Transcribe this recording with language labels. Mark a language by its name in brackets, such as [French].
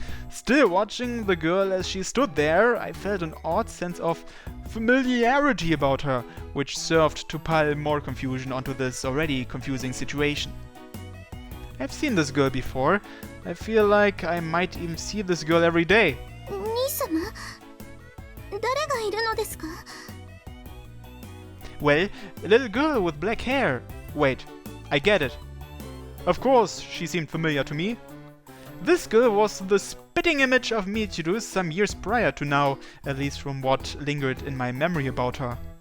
[English] Still watching the girl as she stood there, I felt an odd sense of familiarity about her, which served to pile more confusion onto this already confusing situation. I've seen this girl before. I feel like I might even see this girl every day. [Japanese] 兄様、誰がいるのですか? [English] Well, a little girl with black hair. Wait, I get it. Of course, she seemed familiar to me. This girl was the spitting image of Michiru some years prior to now, at least from what lingered in my memory about her.